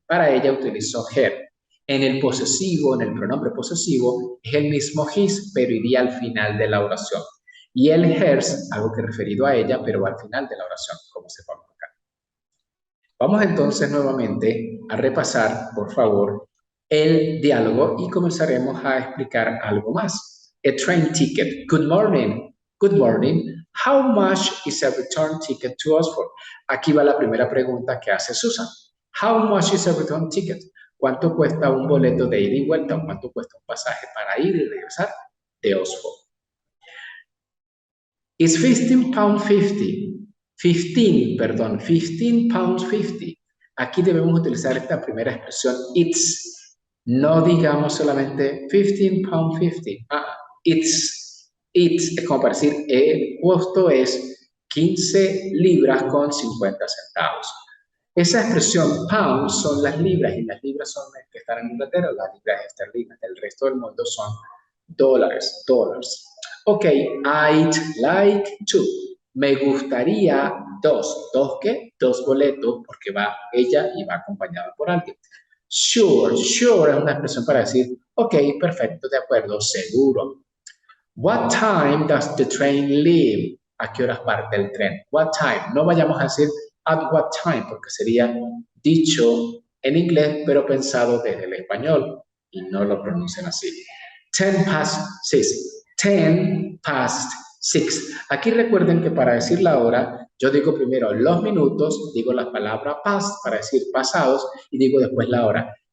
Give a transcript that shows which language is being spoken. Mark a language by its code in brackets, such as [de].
[es] Para ella utilizo her. En el posesivo, en el pronombre posesivo, es el mismo his, pero iría al final de la oración. Y el hers, algo que referido a ella, pero al final de la oración, como se pone acá. Vamos entonces nuevamente a repasar, por favor, el diálogo y comenzaremos a explicar algo más. [en] A train ticket. Good morning. Good morning. How much is a return ticket to Oxford? [es] Aquí va la primera pregunta que hace Susan. [en] How much is a return ticket? [es] ¿Cuánto cuesta un boleto de ida y vuelta? ¿O cuánto cuesta un pasaje para ir y regresar de Oxford? [en] It's £15.50. 15 pounds 50. [es] Aquí debemos utilizar esta primera expresión, it's. No digamos solamente [en] 15 pounds 50. [es] It's. Es como para decir, el costo es 15 libras con 50 centavos. Esa expresión pounds son las libras y las libras son las que están en Inglaterra, las libras esterlinas. Del resto del mundo son [en] Dollars. Ok, I'd like to. [es] Me gustaría dos. ¿Dos qué? Dos boletos porque va ella y va acompañada por alguien. Sure es una expresión para decir, ok, perfecto, de acuerdo, seguro. [en] What time does the train leave? [es] ¿A qué horas parte el tren? [en] What time? [es] No vayamos a decir [en] at what time [es] porque sería dicho en inglés pero pensado desde el español y no lo pronuncian así. [en] 10 past 6. 10 past 6. [es] Aquí recuerden que para decir la hora, yo digo primero los minutos, digo la palabra past para decir pasados y digo después la hora.